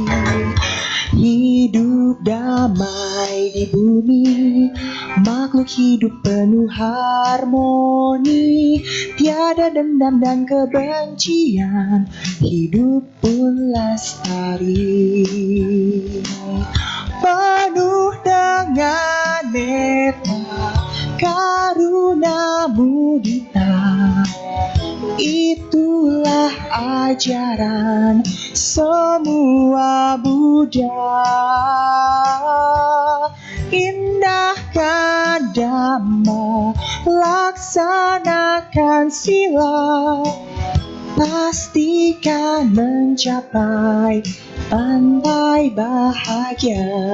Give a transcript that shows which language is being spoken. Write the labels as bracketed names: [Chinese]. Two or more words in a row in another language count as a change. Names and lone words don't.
[Indonesian] Hidup damai di bumi, makhluk hidup penuh harmoni. Tiada dendam dan kebencian, hidup pun lestari. Penuh dengan [Pali] metta, karuna mudita, [Indonesian] itulah ajaran semua Buddha. Indahkan Dhamma, laksanakan sila, pastikan mencapai pantai bahagia.